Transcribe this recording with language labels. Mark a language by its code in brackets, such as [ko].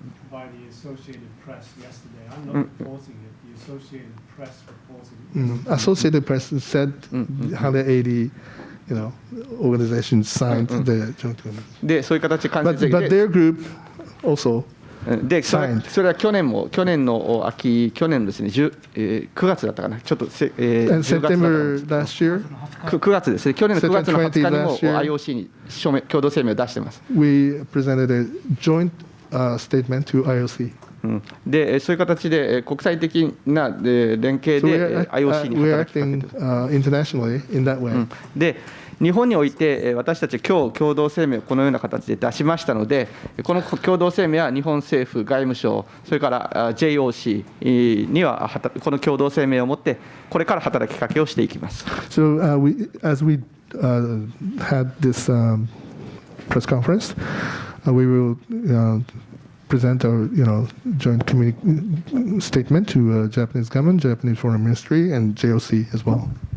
[en] By the Associated Press yesterday. I'm not reporting it. The Associated Press reported it. Associated Press said 180, organizations signed the joint statement. [ja] でそういう形で間接的 [en] But [ja] で [en] their group also [ja] でそれは去年の秋、去年ですね、9月だったかな、ちょっと10月だったかな [en] September last year, [ja] 9月ですね、去年の9月の20日にも [en] September 20 [ja] IOC に共同声明を出しています。 [en] we presented a joint statement to IOC. [ja] でそういう形で国際的な連携 [en] So [ja] で IOC に [en] we're [ja] 働きかけ [en] acting [ja] ている。 [en] internationally in that way. [ja] で日本において私たちは今日共同声明をこのような形で出しましたので、この共同声明は日本政府、外務省、それから JOC にはこの共同声明をもってこれから働きかけをしていきます。 [en] So as we had this press conference, we will present our joint statement to Japanese government, Japanese Foreign Ministry, and JOC as well.